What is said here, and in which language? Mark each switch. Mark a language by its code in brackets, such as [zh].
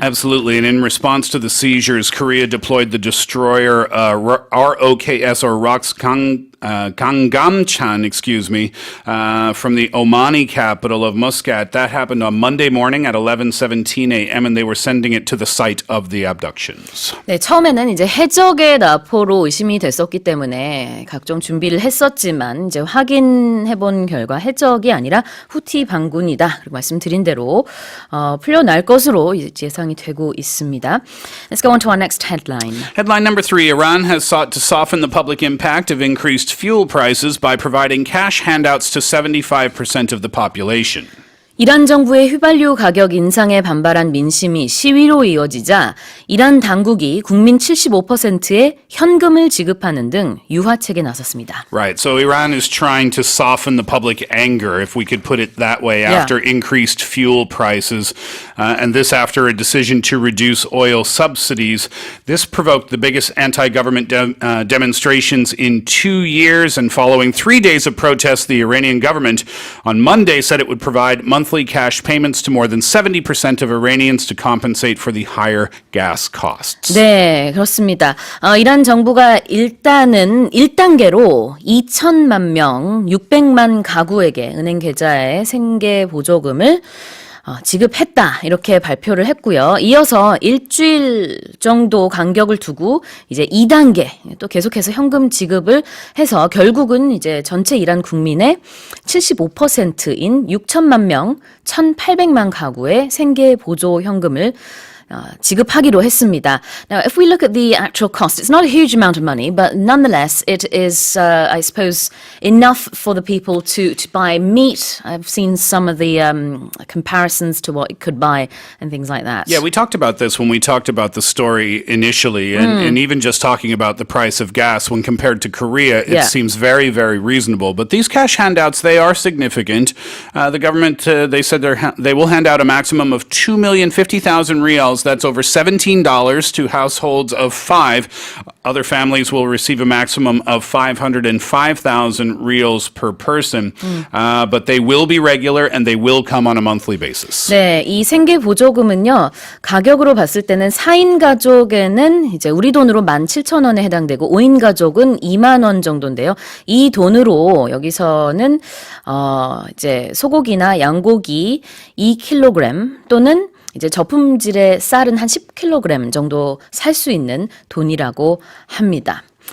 [en] Absolutely, and in response to the seizures, Korea deployed the destroyer ROKS, or Rox Gangamchan, from the Omani capital of Muscat. That happened on Monday morning at 11:17 a.m. and they were sending it to the site of the abductions. [ko] 네, 처음에는 이제 해적의 납포로 의심이 됐었기 때문에 각종 준비를 했었지만 이제 확인해 본 결과 해적이 아니라 후티 반군이다. 그리고 말씀드린 대로 풀려날 것으로 예상이 되고 있습니다. [en] Let's go on to our next headline. Headline number 3, Iran has sought to soften the public impact of increased fuel prices by providing cash handouts to 75% of the population. [ko] 이란 정부의 휘발유 가격 인상에 반발한 민심이 시위로 이어지자 이란 당국이 국민 75%의 현금을 지급하는 등 유화책에 나섰습니다. [en] Right. So Iran is trying to soften the public anger, if we could put it that way, after increased fuel prices. And this after a decision to reduce oil subsidies. This provoked the biggest anti-government demonstrations in 2 years. And following 3 days of protests, the Iranian government on Monday said it would provide monthly cash payments to more than 70% of Iranians to compensate for the higher gas costs. [ko] 네, 그렇습니다. 이란 정부가 일단은 1단계로 2천만 명, 600만 가구에게 은행 계좌에 생계 보조금을 지급했다 이렇게 발표를 했고요. 이어서 일주일 정도 간격을 두고 이제 2단계 또 계속해서 현금 지급을 해서 결국은 이제 전체 이란 국민의 75%인 6천만 명, 1,800만 가구의 생계 보조 현금을 지급하기로 했습니다. [en] Now, if we look at the actual cost, it's not a huge amount of money, but nonetheless, it is, I suppose, enough for the people to buy meat. I've seen some of the comparisons to what it could buy and things like that. Yeah, we talked about this when we talked about the story initially, and even just talking about the price of gas when compared to Korea, it seems very, very reasonable. But these cash handouts, they are significant. The government, they said they will hand out a maximum of 2,050,000 rials. That's over $17 to households of 5. Other families will receive a maximum of 505,000 rials per person. But they will be regular and they will come on a monthly basis. [ko] 네, 이 생계 보조금은요. 가격으로 봤을 때는 4인 가족에는 이제 우리 돈으로 17,000원에 해당되고 5인 가족은 2만 원 정도인데요. 이 돈으로 여기서는 이제 소고기나 양고기 2kg 또는 이제 저품질의 쌀은 한 10kg 정도 살 수 있는 돈이라고 합니다.